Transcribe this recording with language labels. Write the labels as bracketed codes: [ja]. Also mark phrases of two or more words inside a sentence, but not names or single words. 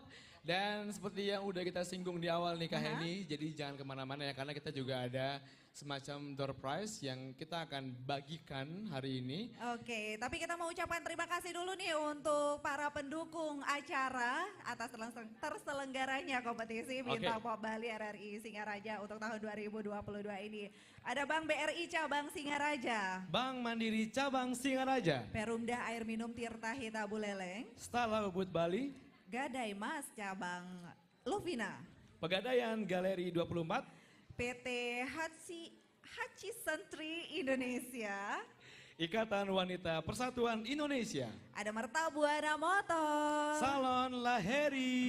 [id] Dan seperti yang udah kita singgung di awal nih Kak Henny, jadi jangan kemana-mana ya karena kita juga ada semacam [en] door prize [id] yang kita akan bagikan hari ini. Oke, tapi kita mau ucapkan terima kasih dulu nih untuk para pendukung acara atas terselenggaranya kompetisi Bintang Pop Bali RRI Singaraja untuk tahun 2022 ini. Ada Bank BRI Cabang Singaraja, Bank Mandiri Cabang Singaraja, Perumda Air Minum Tirta Hita Buleleng, Stella Ubud Bali, Gadai Mas Cabang Lovina, Pegadaian Galeri 24, PT Hachi Sentri Indonesia, Ikatan Wanita Persatuan Indonesia, ada Mertabuana Motor, Salon Laheri,